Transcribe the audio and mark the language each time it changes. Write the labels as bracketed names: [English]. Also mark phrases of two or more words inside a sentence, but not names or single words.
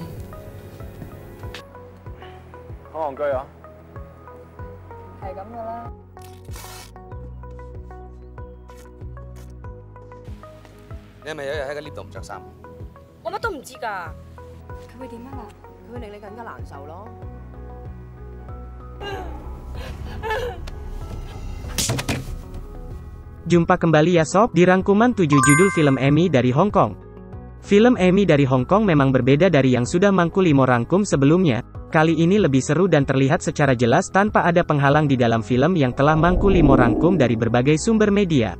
[Cantonese] 好戇居啊！係咁噶啦。你係咪有日喺個 lift 度唔着衫？我乜都唔知㗎。佢會點啊？佢會令你更加難受咯。 [Indonesian] Jumpa kembali ya sob di rangkuman 7 judul film Emmy dari Hong Kong. Film Emmy dari Hong Kong memang berbeda dari yang sudah Mangku Limo rangkum sebelumnya. Kali ini lebih seru dan terlihat secara jelas tanpa ada penghalang di dalam film yang telah Mangku Limo rangkum dari berbagai sumber media.